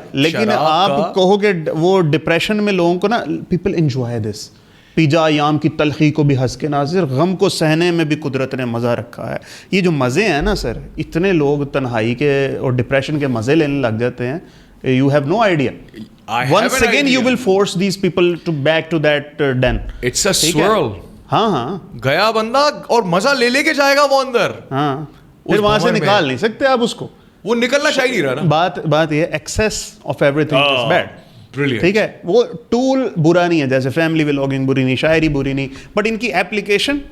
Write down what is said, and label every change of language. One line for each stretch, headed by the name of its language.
Urdu: لیکن آپ کہو کہ وہ ڈپریشن میں لوگوں کو نا,
English: people enjoy this,
Urdu: پیجا ایام کی تلخی کو بھی ہنس کے ناظر, غم کو سہنے میں بھی قدرت نے مزہ رکھا ہے. یہ جو مزے ہیں نا سر, اتنے لوگ تنہائی کے اور ڈپریشن کے مزے لینے لگ جاتے ہیں,
English: you have no idea. Once again you will force these people to back to that den. It's a swirl.
Urdu: ہاں گیا بندہ اور مزہ لے کے جائے گا وہ اندر, ہاں, پھر وہاں سے نکال نہیں سکتے آپ اس کو. وہ نکلنا چاہیے نہیں رہا نا. بات یہ
English: Excess of everything is bad. Brilliant.
Urdu: ٹھیک ہے, وہ ٹول برا نہیں ہے, جیسے فیملی ولاگنگ بری نہیں, شاعری بری نہیں, بٹ ان کی ایپلیکیشن